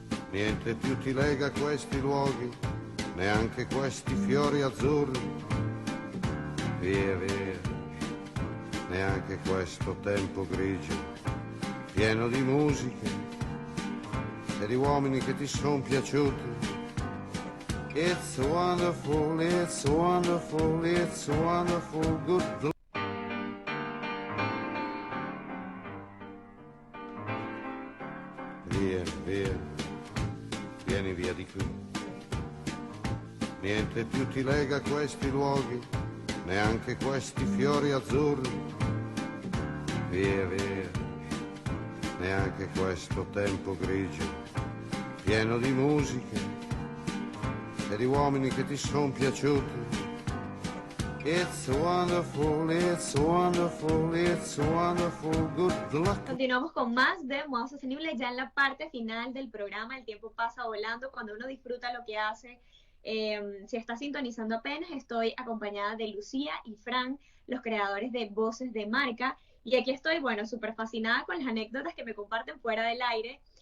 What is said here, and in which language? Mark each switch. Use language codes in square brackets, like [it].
[it] Niente più ti lega a questi luoghi, neanche questi fiori azzurri. Via, via, neanche questo tempo grigio, pieno di musiche e di uomini che ti sono piaciuti. [en] It's wonderful, it's wonderful, it's wonderful, good luck. [it] Via, via, vieni via di qui. Niente più ti lega a questi luoghi, neanche questi fiori azzurri. Via, via, neanche questo tempo grigio, pieno di musiche e di uomini che ti sono piaciuti. [en] It's wonderful, it's wonderful, it's wonderful, good luck. [es] Continuamos con más de Modo Sostenible ya en la parte final del programa. El tiempo pasa volando cuando uno disfruta lo que hace. Si está sintonizando apenas, estoy acompañada de Lucía y Fran, los creadores de Voces de Marca. Y aquí estoy, bueno, súper fascinada con las anécdotas que me comparten fuera del aire.